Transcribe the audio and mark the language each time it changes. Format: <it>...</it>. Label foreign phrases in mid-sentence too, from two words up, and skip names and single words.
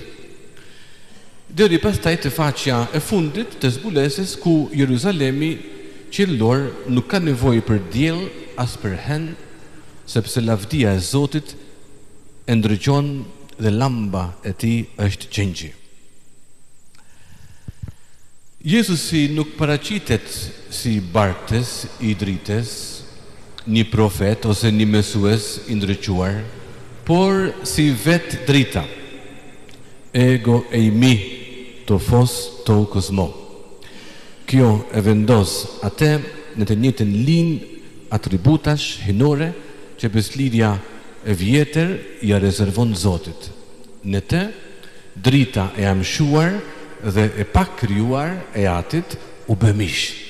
<sq>Deri pastaj të faqja e fundit të zbulesës ku Jeruzalemi qiellor nuk ka nevojë për diell as për hen, sepse lavdia e Zotit e ndriçon dhe llamba e tij është gjengji. Jezusi nuk paraqitet si bartës i dritës, një profet ose një mesues i ndriçuar, por si vetë drita.</sq> <el>Ἐγώ εἰμι τὸ φῶς τοῦ κόσμου.</el> <sq>Kjo e vendos atë në të njëjtën linjë atributash hinore që beslidhja e vjetër ja rezervon Zotit. Në të drita e amshuar dhe e pa krijuar e atit u bë mish.</sq>